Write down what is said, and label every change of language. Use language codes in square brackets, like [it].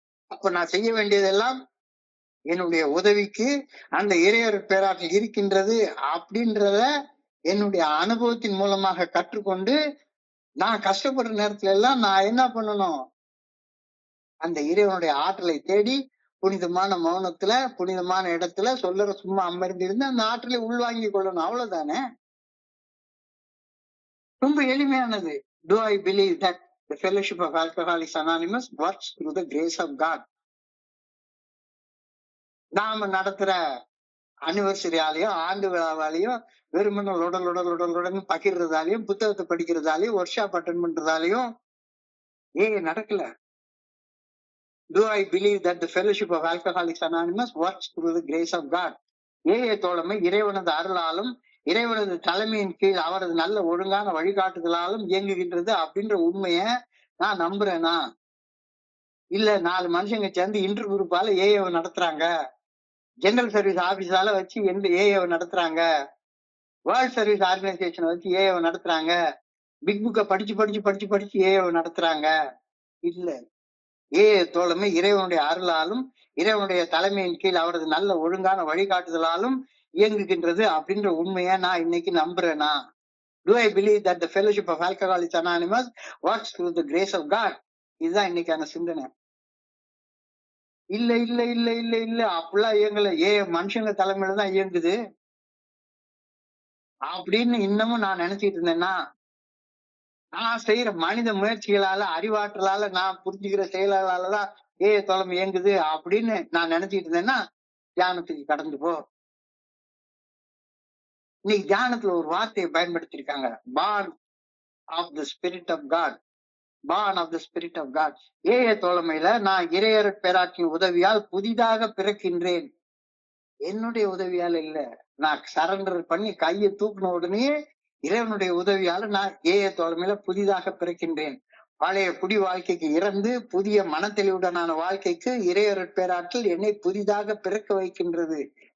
[ta] அப்ப நான் செய்ய வேண்டியதெல்லாம் என்னுடைய உதவிக்கு அந்த இறையருள் பேராற்றல் இருக்கின்றது அப்படின்றத என்னுடைய அனுபவத்தின் மூலமாக கற்றுக்கொண்டு, நான் கஷ்டப்படுற நேரத்துல எல்லாம் நான் என்ன பண்ணணும், அந்த இறைவனுடைய ஆற்றலை தேடி புனிதமான மௌனத்துல, புனிதமான இடத்துல சொல்லற சும்மா அமர்ந்திருந்து அந்த ஆற்றலை உள்வாங்கி கொள்ளணும். அவ்வளவுதானே. ரொம்ப எளிமையானது. [en] Do I believe that the Fellowship of Alcoholics Anonymous works through the grace of God? [ta] நாம நடத்துற அனிவர்சரியாலையும் ஆண்டு விழாவாலையும் வெறுமன உடல் பகிர்றதாலையும் புத்தகத்தை படிக்கிறதாலையும் ஒர்க் ஷாப் அட்டன் பண்றதாலையும் நடக்கல. [en] Do I believe that the Fellowship of Alcoholics Anonymous works through the grace of God? [ta] தோழமை இறைவனது அருளாலும் இறைவனது தலைமையின் கீழ் அவரது நல்ல ஒழுங்கான வழிகாட்டுதலாலும் இயங்குகின்றது அப்படின்ற உண்மைய நான் நம்புறேனா? இல்ல 4 மனுஷங்க சேர்ந்து இன்டர் குரூப்பால நடத்துறாங்க, ஜெனரல் சர்வீஸ் ஆபீஸால வச்சு நடத்துறாங்க, வேர்ல்ட் சர்வீஸ் ஆர்கனைசேஷனை வச்சு நடத்துறாங்க, பிக் புக்க படிச்சு நடத்துறாங்க. இல்ல, தோழமை இறைவனுடைய அருளாலும் இறைவனுடைய தலைமையின் கீழ் அவரது நல்ல ஒழுங்கான வழிகாட்டுதலாலும் இயங்குகின்றது அப்படின்ற உண்மைய நான் இன்னைக்கு நம்புறேனா? [en] Do I believe that the Fellowship of Alcoholics Anonymous works through the grace of God? [ta] இதுதான் இன்னைக்கான சிந்தனை. இல்ல இல்ல இல்ல இல்ல இல்ல அப்படிலாம் இயங்கல, மனுஷங்க தலைமையில தான் இயங்குது அப்படின்னு இன்னமும் நான் நினைச்சிட்டு இருந்தேன்னா, நான் செய்யற மனித முயற்சிகளால, அறிவாற்றலால, நான் புரிஞ்சுக்கிற செயலாலதான் தோழமை இயங்குது அப்படின்னு நான் நினைச்சிட்டு இருந்தேன்னா தியானத்துக்கு கடந்து போ. இன்னைக்கு தியானத்துல ஒரு வார்த்தையை பயன்படுத்திருக்காங்க, [en] born of the spirit of God. born of the spirit of God. [ta] தோழமையில நான் இறையருள் பேராற்றின் உதவியால் புதிதாக பிறக்கின்றேன். என்னுடைய உதவியால இல்ல, நான் சரண்டர் பண்ணி கையை தூக்கின உடனே இறைவனுடைய உதவியால நான் தோழமையில புதிதாக பிறக்கின்றேன். பழைய குடி வாழ்க்கைக்கு இறந்து புதிய மனத்தெளிவுடனான வாழ்க்கைக்கு இறையருள் பேராற்றல் என்னை புதிதாக பிறக்க வைக்கின்றது.